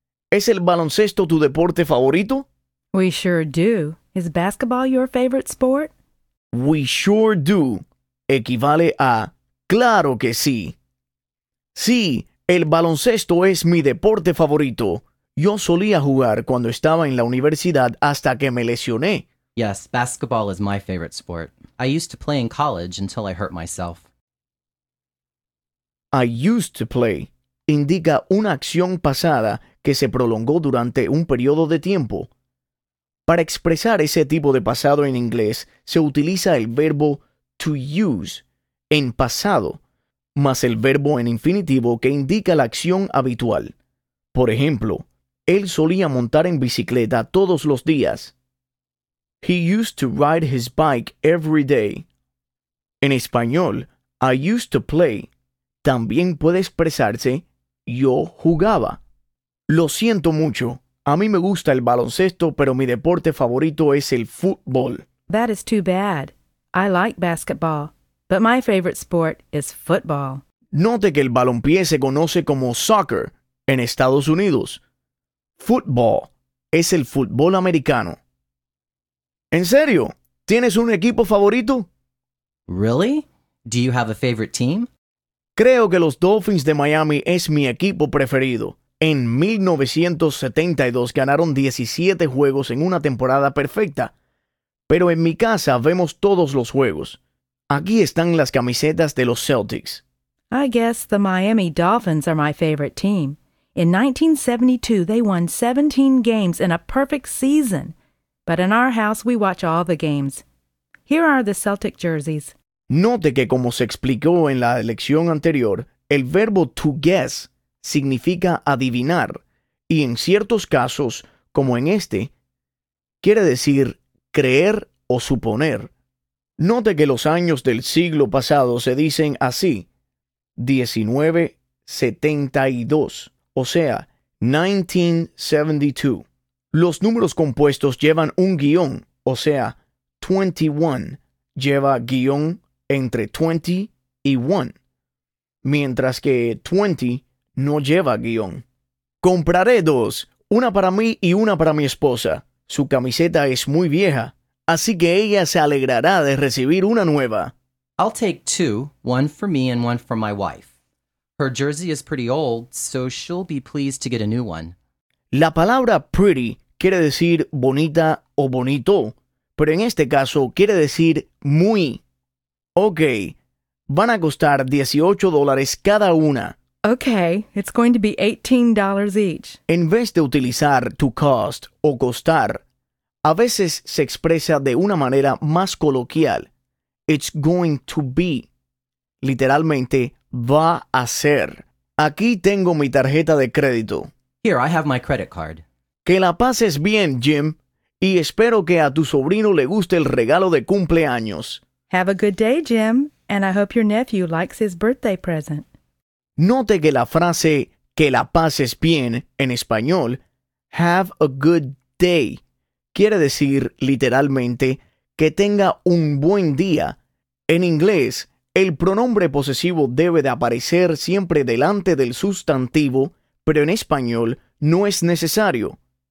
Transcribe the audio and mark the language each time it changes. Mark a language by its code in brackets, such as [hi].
[es] ¿Es el baloncesto tu deporte favorito? [en] We sure do. Is basketball your favorite sport? We sure do [es] equivale a claro que sí. Sí, el baloncesto es mi deporte favorito. Yo solía jugar cuando estaba en la universidad hasta que me lesioné. [en] Yes, basketball is my favorite sport. I used to play in college until I hurt myself. I used to play [es] indica una acción pasada que se prolongó durante un periodo de tiempo. Para expresar ese tipo de pasado en inglés, se utiliza el verbo to use, en pasado, más el verbo en infinitivo que indica la acción habitual. Por ejemplo, él solía montar en bicicleta todos los días. [en] He used to ride his bike every day. [es] En español, [en] I used to play. [es] También puede expresarse yo jugaba. Lo siento mucho. A mí me gusta el baloncesto, pero mi deporte favorito es el fútbol. [en] That is too bad. I like basketball, but my favorite sport is football. [es] Note que el balompié se conoce como soccer en Estados Unidos. Football es el fútbol americano. ¿En serio? ¿Tienes un equipo favorito? [en] Really? Do you have a favorite team? [es] Creo que los Dolphins de Miami es mi equipo preferido. En 1972 ganaron 17 juegos en una temporada perfecta. Pero en mi casa vemos todos los juegos. Aquí están las camisetas de los Celtics. [en] I guess the Miami Dolphins are my favorite team. In 1972, they won 17 games in a perfect season. But in our house, we watch all the games. Here are the Celtic jerseys. [es] Note que, como se explicó en la lección anterior, el verbo to guess significa adivinar, y en ciertos casos, como en este, quiere decir creer o suponer. Note que los años del siglo pasado se dicen así, 1972, o sea, 1972. Los números compuestos llevan un guión, o sea, 21 lleva guión entre 20 y 1, mientras que 20 no lleva guión. Compraré dos, una para mí y una para mi esposa. Su camiseta es muy vieja, así que ella se alegrará de recibir una nueva. [en] I'll take two, one for me and one for my wife. Her jersey is pretty old, so she'll be pleased to get a new one. [es] La palabra pretty quiere decir bonita o bonito, pero en este caso quiere decir muy. Ok, van a costar $18 cada una. [en] Ok, it's going to be $18 each. [es] En vez de utilizar to cost o costar, a veces se expresa de una manera más coloquial. [en] It's going to be. [es] Literalmente, va a ser. Aquí tengo mi tarjeta de crédito. [en] Here, I have my credit card. [es] Que la pases bien, Jim. Y espero que a tu sobrino le guste el regalo de cumpleaños. [en] Have a good day, Jim. And I hope your nephew likes his birthday present. [es] Note que la frase que la pases bien en español, [en] have a good day, [es] quiere decir literalmente que tenga un buen día. En inglés, el pronombre posesivo debe de aparecer siempre delante del sustantivo, pero en español no es necesario.